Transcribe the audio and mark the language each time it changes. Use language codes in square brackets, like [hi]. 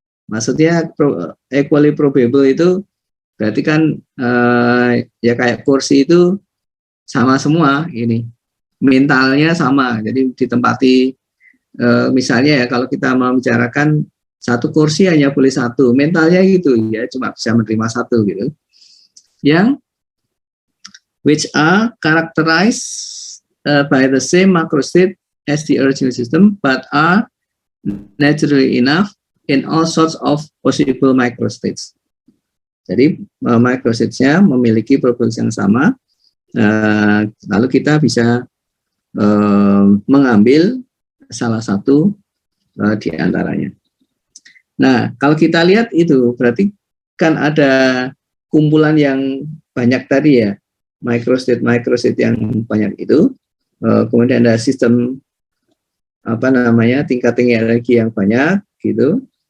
[id] Maksudnya equally probable itu berarti kan ya kayak kursi itu sama semua ini. Mentalnya sama. Jadi ditempati misalnya ya kalau kita mau membicarakan satu kursi hanya boleh satu. Mentalnya gitu ya, cuma bisa menerima satu gitu. [en] Yang which are characterized by the same macrostate as the original system but are naturally enough in all sorts of possible microstates. [id] Jadi microstatesnya memiliki probabilitas yang sama, lalu kita bisa mengambil salah satu di antaranya. Nah, kalau kita lihat itu berarti kan ada kumpulan yang banyak tadi ya, microstate yang banyak itu, kemudian ada sistem tingkat energi yang banyak gitu.